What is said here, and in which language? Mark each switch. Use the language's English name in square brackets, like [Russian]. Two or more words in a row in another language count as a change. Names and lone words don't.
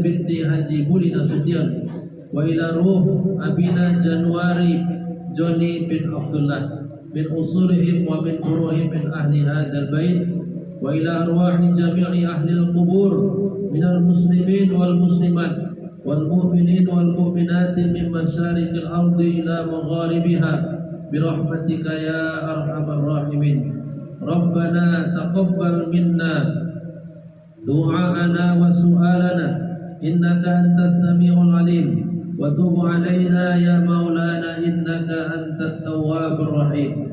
[Arabic] بنت Haji Budi Nasution وإلى روح أبينا Januari Joni بن Abdullah من أصولهم ومن فروعهم من أهل هذا البيت وإلى أرواح جميع أهل القبور من المسلمين والمسلمات والمؤمنين والمؤمنات من مشارق الأرض إلى مغاربها برحمتك يا أرحم الراحمين. ربنا تقبل منا دعاءنا وسؤالنا إنك أنت السميع العليم وتب علينا يا مولانا إنك أنت التواب الرحيم.